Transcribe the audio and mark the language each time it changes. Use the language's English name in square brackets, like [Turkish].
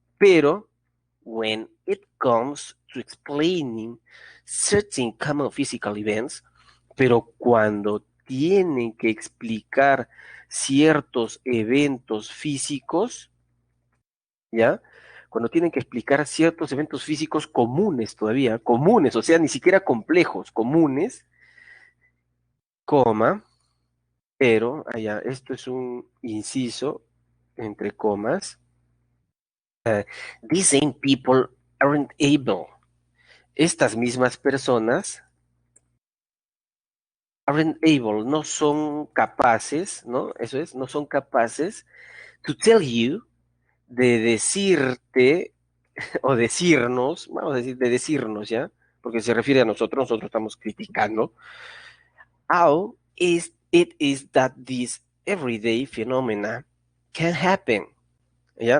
[Spanish] Pero, [English] when it comes to explaining certain common physical events, [Spanish] pero cuando tienen que explicar ciertos eventos físicos, ¿ya? Cuando tienen que explicar ciertos eventos físicos comunes todavía, comunes, o sea, ni siquiera complejos, comunes, coma, pero, allá, esto es un inciso, entre comas, [English] these same people aren't able. [Spanish] Estas mismas personas [English] aren't able, [Spanish] no son capaces, ¿no? Eso es, no son capaces [English] to tell you, [Spanish] de decirte o decirnos, vamos a decir, de decirnos, ¿ya? Porque se refiere a nosotros estamos criticando. [English] How is it is that these everyday phenomena can happen, ¿ya?